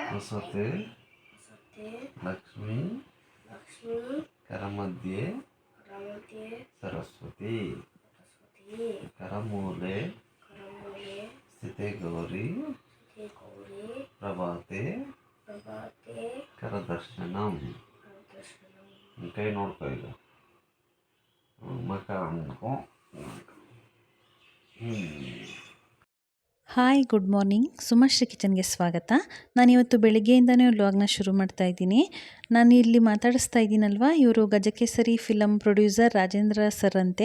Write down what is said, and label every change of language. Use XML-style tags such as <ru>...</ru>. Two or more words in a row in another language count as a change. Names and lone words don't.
<sa>ವಸತೆ ಲಕ್ಷ್ಮೀ ಕರಮಧ್ಯೆ ಸರಸ್ವತಿ ಕರಮೂಲೆ ಸ್ಥಿತೆ ಗೌರಿ ಪ್ರಭಾತೆ ಕರದರ್ಶನಂ.</sa> <kn>ಕೈ ನೋಡ್ಕೊ ಈಗ, ಮಕ ಅನ್ಕೊ.</kn> <en>Hi, good morning.</en> <kn>ಸುಮಶ್ರೀ ಕಿಚನ್ಗೆ ಸ್ವಾಗತ. ನಾನಿವತ್ತು ಬೆಳಿಗ್ಗೆಯಿಂದನೇ ವ್ಲಾಗ್ನ ಶುರು ಮಾಡ್ತಾ ಇದ್ದೀನಿ. ನಾನು ಇಲ್ಲಿ ಮಾತಾಡಿಸ್ತಾ ಇದ್ದೀನಲ್ವ, ಇವರು ಗಜಕೇಸರಿ</kn> <en>film producer</en> <kn>ರಾಜೇಂದ್ರ ಸರ್ ಅಂತೆ.</kn>